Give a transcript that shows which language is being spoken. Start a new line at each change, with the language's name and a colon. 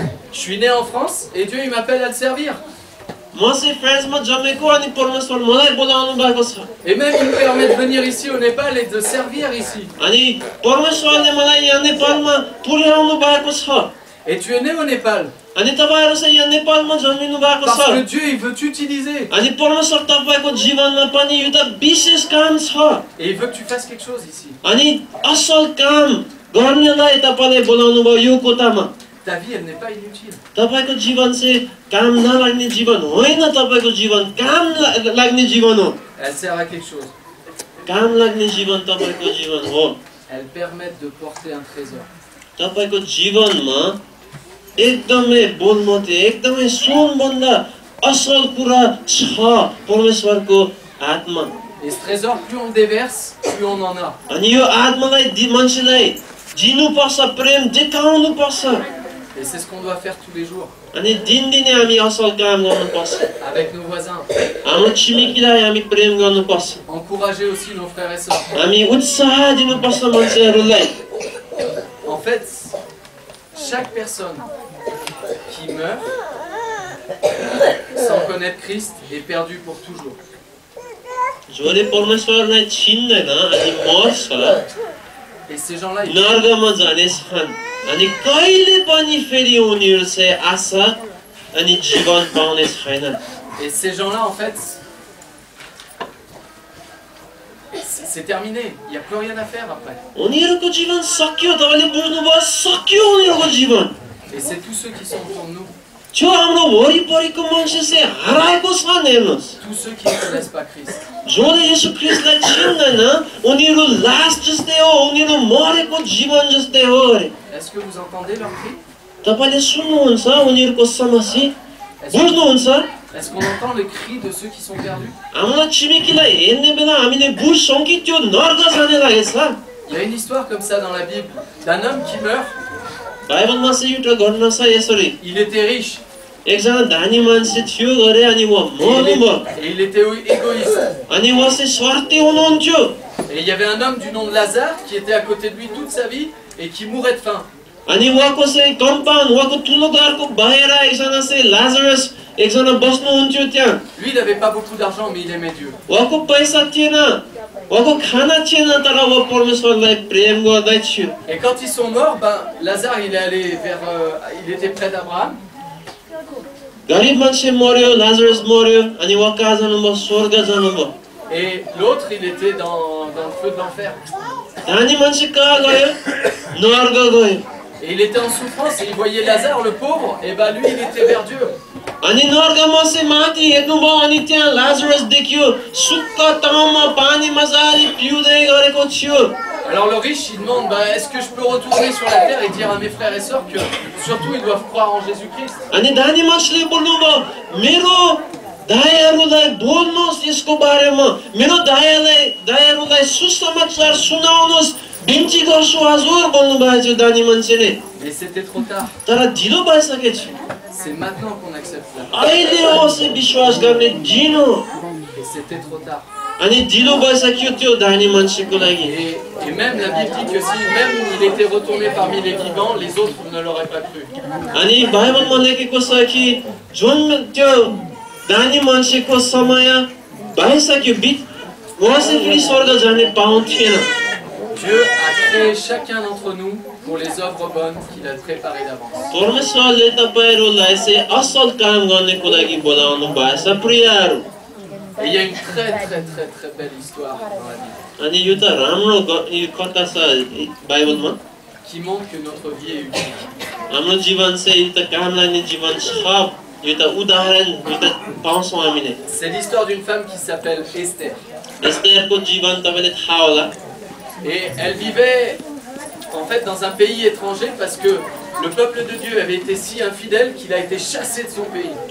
French: Je suis né en France et Dieu, il m'appelle à le servir.
Nepali: म चाहिँ फ्रान्समा जन्मेको अनि परमेश्वर मलाई बोलाउनु भएको छ
French: Et même, il me permet de venir ici au Népal et de servir ici.
Nepali: अनि परमेश्वरले मलाई यहाँ नेपालमा पुर्याउनु भएको छ
French: Et tu es né au Népal.
Nepali: अनि तपाईहरु चाहिँ यहाँ नेपालमा जन्मिनु भएको
French: Parce que
Nepali: छ
French: Dieu, il veut t'utiliser.
Nepali: अनि परमेश्वर तपाईको जीवनमा पनि यो त विशेष काम छ
French: Et il veut que tu fasses quelque chose ici.
Nepali: अनि असल काम गर्नलाई तपाईले बोलाउनु भयो यो कोठामा
French: Ta vie, elle n'est pas inutile.
Nepali: तपाईको जीवन चाहिँ काम नलाग्ने जीवन होइन तपाईको जीवन काम लाग्ने जीवन हो
French: Elles servent à quelque chose.
Nepali: काम लाग्ने जीवन तपाईको जीवन हो
French: Elles permettent de porter un trésor.
Nepali: तपाईको जीवनमा एकदमै बोलमते एकदमै सुनभन्दा असल कुरा छ परमेश्वरको आत्मा
French: Et ce trésor, plus on déverse, plus on en a.
Nepali: अनि यो आत्मालाई मान्छेलाई दिनुपर्छ प्रेम देखाउनुपर्छ
French: Et c'est ce qu'on doit faire tous les jours.
Nepali: अनि दिनदिनै हामी असल काम गर्नुपर्छ
French: Avec nos voisins.
Nepali: हाम्रो छिमेकीलाई हामी प्रेम गर्नुपर्छ
French: Encourager aussi nos frères et sœurs.
Nepali: हामी उत्साह दिनुपर्छ मान्छेहरूलाई
French: En fait, chaque personne qui meurt sans connaître Christ est perdue pour toujours.
Nepali: जसले परमेश्वरलाई चिन्दैन अनि मर्छ
French: Et ces gens-là, ils...
Nepali: नर्कमा जानेछन् अनि कहिले पनि फेरि उनीहरू चाहिँ आशा अनि जीवन पाउने छैनन्
French: Et ces gens-là, en fait, c'est terminé. Il n'y a plus rien à faire après.
Nepali: उनीहरूको जीवन सक्यो तपाईले बुझ्नुभयो सक्यो उनीहरूको जीवन
French: Et c'est tous ceux qui sont autour de nous,
Nepali: त्यो हाम्रो वरिपरिको मान्छे चाहिँ हराएको छन् हेर्नुस्
French: tous ceux qui ne connaissent pas Christ.
Nepali: जसले येशू ख्रीष्टलाई चिन्दैन उनीहरू लास जस्तै हो उनीहरू मरेको जीवन जस्तै हो अरे
French: Est-ce que vous entendez leur cri?
Nepali: तपाईले सुन्नुहुन्छ उनीहरूको समस्या बुझ्नुहुन्छ
French: Est-ce qu'on entend les cris de ceux qui sont perdus?
Nepali: हाम्रो छिमेकीलाई हेर्ने बेला हामीले बुझ्छौँ कि त्यो नर्क जाने लागेछ
French: Il y a une histoire comme ça dans la Bible d'un homme qui meurt.
Nepali: बाइबलमा चाहिँ एउटा घटना छ यसरी
French: Il était riche
Nepali: एकजना धनी मान्छे थियो गरे अनि उहाँ
French: et
Nepali: मर्नुभयो
French: il était égoïste.
Nepali: अनि उहाँ चाहिँ स्वार्थी हुनुहुन्थ्यो
French: Et il y avait un homme du nom de Lazare qui était à côté de lui toute sa vie et qui mourait de faim.
Nepali: अनि उहाँको चाहिँ कम्पाउन्ड उहाँको ठुलो घरको बाहिर एकजना चाहिँ लाजरस एकजना बस्नुहुन्थ्यो त्यहाँ
French: Lui, il n'avait pas beaucoup d'argent, mais il aimait Dieu.
Nepali: उहाँको पैसा थिएन उहाँको खाना थिएन तर उहाँ परमेश्वरलाई प्रेम गर्दैथियो
French: Et quand ils sont morts, ben, Lazare, il est allé vers, il était près d'Abraham.
Nepali: गरिब मान्छे मर्यो लाजरस मर्यो अनि उहाँ कहाँ जानुभयो स्वर्ग जानुभयो
French: Et l'autre, il était dans le feu de l'enfer.
Nepali: धनी मान्छे कहाँ गयो नर्क गयो
French: Et il était en souffrance et il voyait Lazare, le pauvre, et ben lui, il était vers Dieu.
Nepali: अनि नर्कमा चाहिँ माथि हेर्नुभयो अनि त्यहाँ लाजरस देखियो सुक्क ताउमा पानी मजाले पिउँदै गरेको थियो
French: Alors le riche, il demande, ben, est-ce que je peux retourner sur la terre et dire à mes frères et sœurs que surtout ils doivent croire en Jésus-Christ?
Nepali: अनि धनी मान्छेले बोल्नुभयो मेरो दायाहरूलाई बोल्नुहोस् यसको बारेमा मेरो दायाहरूलाई सुसमाचार सुनाउनुहोस् बिन्ती गर्छु हजुर बोल्नुभएको थियो धनी मान्छेले
French: Mais c'était trop tard.
Nepali: तर ढिलो भइसकेको थियो
French: C'est maintenant qu'on accepte ça.
Nepali: अहिले हो चाहिँ विश्वास गर्ने दिन हो
French: Et c'était trop tard.
Nepali: अनि ढिलो भइसक्यो त्यो धनी मान्छेको लागि
French: Et même la Bible dit que si même il était retourné parmi les vivants, les autres ne l'auraient pas cru.
Nepali: अनि बाइबलमा लेखेको छ कि जुन त्यो धनी मान्छेको समय भइसक्यो उहाँ चाहिँ फेरि स्वर्ग जाने पाउँथेन
French: Dieu a créé chacun d'entre nous pour les œuvres bonnes qu'il a préparées d'avance.
Nepali: परमेश्वरले तपाईहरुलाई चाहिँ असल काम गर्नको लागि बोलाउनु भएछ प्रियहरु
French: Et il y a une très belle histoire dans la Bible
Nepali: अनि यो त राम्रो कथा छ बाइबलमा
French: qui montre que notre vie est unique.
Nepali: हाम्रो जीवन चाहिँ यो त काम लाग्ने जीवन छ यो त उदाहरण यो त पाउँछौँ हामीले
French: C'est l'histoire d'une femme qui s'appelle Esther.
Nepali: एस्तेरको जीवन तपाईले थाहा होला
French: Et elle vivait en fait dans un pays étranger parce que le peuple de Dieu avait été si infidèle qu'il a été chassé de son pays.